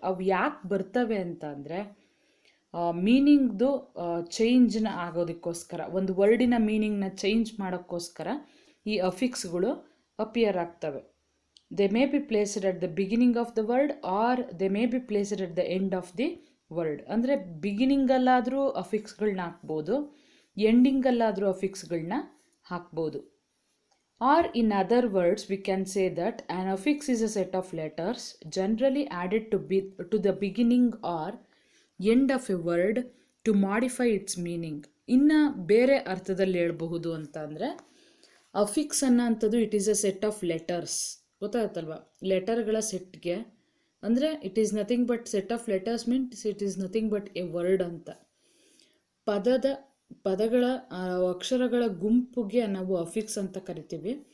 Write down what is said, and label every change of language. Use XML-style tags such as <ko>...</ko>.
<kn>ಅವು ಯಾಕೆ ಬರ್ತವೆ ಅಂತ ಅಂದರೆ ಮೀನಿಂಗ್ದು ಚೇಂಜ್ನ ಆಗೋದಕ್ಕೋಸ್ಕರ, ಒಂದು ವರ್ಡಿನ ಮೀನಿಂಗ್ನ ಚೇಂಜ್ ಮಾಡೋಕ್ಕೋಸ್ಕರ ಈ ಅಫಿಕ್ಸ್ಗಳು ಅಪಿಯರ್ ಆಗ್ತವೆ.</kn> <en>They may be placed at the beginning of the word or they may be placed at the end of the word.</en> <kn>ಅಂದರೆ ಬಿಗಿನಿಂಗಲ್ಲಾದರೂ ಅಫಿಕ್ಸ್ಗಳನ್ನ ಹಾಕ್ಬೋದು, ಎಂಡಿಂಗಲ್ಲಾದರೂ ಅಫಿಕ್ಸ್ಗಳನ್ನ ಹಾಕ್ಬೋದು.</kn> <en>Or in other words, we can say that an affix is a set of letters generally added to the beginning or end of a word to modify its meaning.</en> <kn>ಇನ್ನು ಬೇರೆ ಅರ್ಥದಲ್ಲಿ ಹೇಳ್ಬಹುದು ಅಂತ ಅಂದರೆ affix ಅನ್ನೋಂಥದ್ದು</kn> <en>It is a set of letters.</en> <kn>ಗೊತ್ತಾಗುತ್ತಲ್ವ, ಲೆಟರ್ಗಳ ಸೆಟ್ಗೆ ಅಂದರೆ</kn> <en>It is nothing but set of letters means it is nothing but a word ಅಂತ.</en> <kn>ಪದಗಳ ಅಕ್ಷರಗಳ ಗುಂಪಿಗೆ ನಾವು ಅಫಿಕ್ಸ್ ಅಂತ ಕರಿತೀವಿ.</kn>